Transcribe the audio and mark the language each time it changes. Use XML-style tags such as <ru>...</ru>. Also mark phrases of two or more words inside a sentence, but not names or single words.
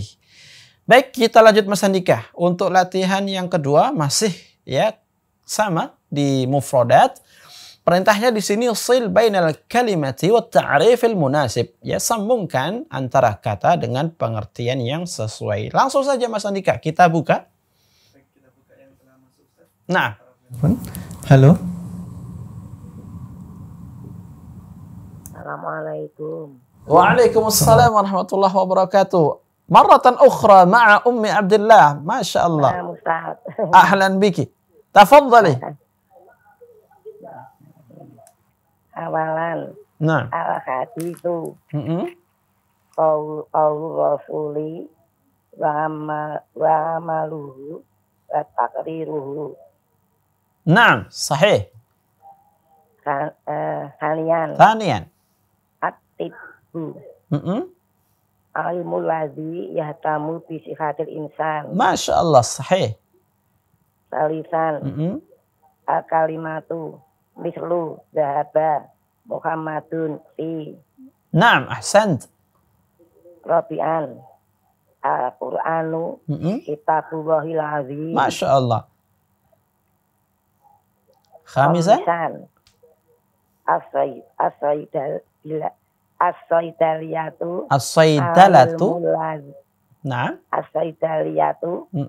<id>Baik, kita lanjut Mas Handika. Untuk latihan yang kedua masih ya sama di mufradat. Perintahnya di sini</id> <ar>صل بين الكلمات والتعريف المناسب.</ar> <id>Ya, sambungkan antara kata dengan pengertian yang sesuai. Langsung saja Mas Andika, kita buka. Nah. Halo.</id> <ar>Assalamualaikum. وعليكم السلام ورحمة الله وبركاته. مرة أخرى مع أم عبد الله. ما شاء الله. أهلا بك. تفضلي. Awalan. Nah. Al-hadithu. قول الرسول وعمله وتقريره. نعم، صحيح. ثانيا. At-tibbu. علم الذي يهتم بصحة الإنسان. ما شاء الله، صحيح. Salisan. الكلمة مثل ذهب محمد في. نعم، أحسنت. رابعا القرآن كتاب الله العظيم. ما شاء الله. خامسا. As-saydaliyatu. الصيدلة. نعم. As-saydaliyatu.</ar>